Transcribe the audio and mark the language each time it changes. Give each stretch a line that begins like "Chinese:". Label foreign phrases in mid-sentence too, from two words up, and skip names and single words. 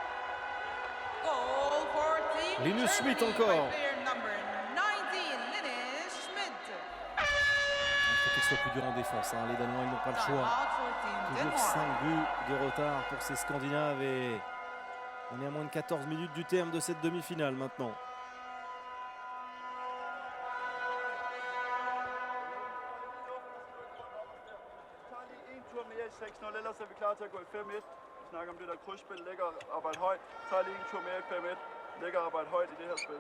French: Linus Schmidt encore. Il faut qu'il soit plus dur en défense, hein. Les Danois ils n'ont pas le choix. Toujours 5 buts de retard pour ces Scandinaves et On est à moins de 14 minutes du terme de cette demi-finale maintenant.
Danish: tager lige en tur mere i 6-0, ellers er vi klar til at gå i 5-1. Vi snakker om det der krydsspil, ligger og arbejde højt. Tager lige en tur mere i 5-1, ligger og arbejde højt i det her spil.